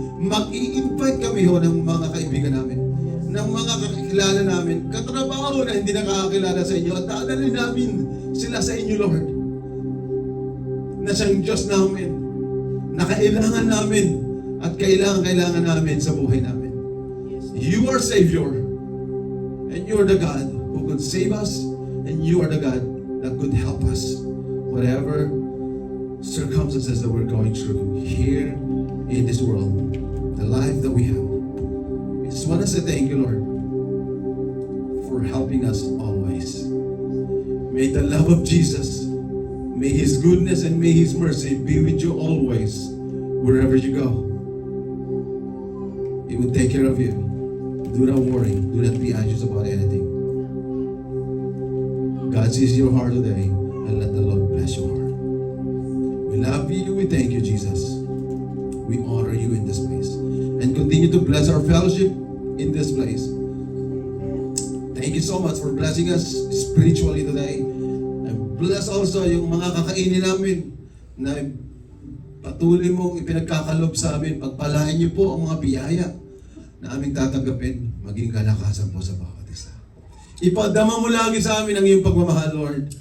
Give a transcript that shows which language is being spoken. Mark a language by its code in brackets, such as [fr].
[tl] Mag-i-invite kami ho ng mga kaibigan namin, ng mga kakilala namin, katrabaho na hindi nakakakilala sa inyo at dadalhin namin sila sa inyo, Lord, na siyang Diyos namin, na kailangan namin at kailangan namin sa buhay namin. [en] You are Savior, and you are the God who could save us, and you are the God that could help us whatever circumstances that we're going through here in this world, the life that we have. We just want to say thank you, Lord, for helping us always. May the love of Jesus, may His goodness and may His mercy be with you always, wherever you go. He will take care of you. Do not worry. Do not be anxious about anything. God sees your heart today, and let the Lord bless your heart. We love you. We thank you, Jesus. We honor you in this place. And continue to bless our fellowship in this place. Thank you so much for blessing us spiritually today. And bless also [tl] yung mga kakainin namin na patuloy mong ipinagkakalob sa amin. Pagpalain niyo po ang mga biyaya na aming tatanggapin. Maging kalakasan po sa bawat isa. Ipadama mo lagi sa amin ang iyong pagmamahal, Lord.